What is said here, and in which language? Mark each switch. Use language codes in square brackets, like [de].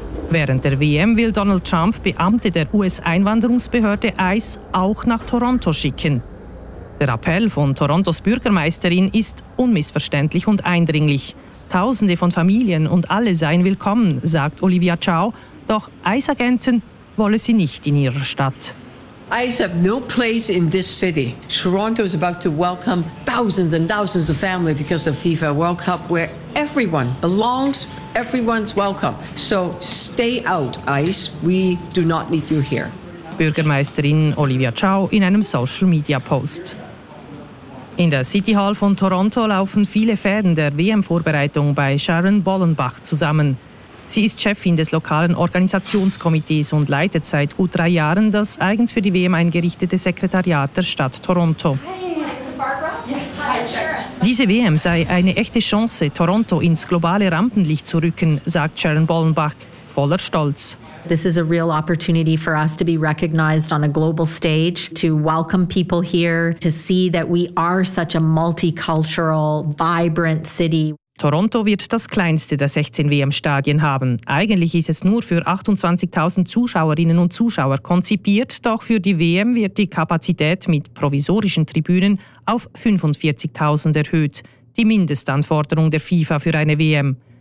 [de] Während der WM will Donald Trump Beamte der US-Einwanderungsbehörde ICE auch nach Toronto schicken. Der Appell von Torontos Bürgermeisterin ist unmissverständlich und eindringlich. Tausende von Familien und alle seien willkommen, sagt Olivia Chow, doch ICE-Agenten wolle sie nicht in ihrer Stadt. [en] ICE have no place in this city. Toronto is about to welcome thousands and thousands of families because of FIFA World Cup, where everyone belongs, everyone's welcome. So stay out, ICE. We do not need you here. [de] Bürgermeisterin Olivia Chow in einem Social Media Post. In der City Hall von Toronto laufen viele Fäden der WM-Vorbereitung bei Sharon Bollenbach zusammen. Sie ist Chefin des lokalen Organisationskomitees und leitet seit gut 3 Jahren das eigens für die WM eingerichtete Sekretariat der Stadt Toronto. [en] Hey, is it Barbara? Yes, hi, Sharon. [de] Diese WM sei eine echte Chance, Toronto ins globale Rampenlicht zu rücken, sagt Sharon Bollenbach, voller Stolz. [en] This is a real opportunity for us to be recognized on a global stage, to welcome people here, to see that we are such a multicultural, vibrant city. [de] Toronto wird das kleinste der 16 WM-Stadien haben. Eigentlich ist es nur für 28.000 Zuschauerinnen und Zuschauer konzipiert, doch für die WM wird die Kapazität mit provisorischen Tribünen auf 45.000 erhöht, die Mindestanforderung der FIFA für eine WM.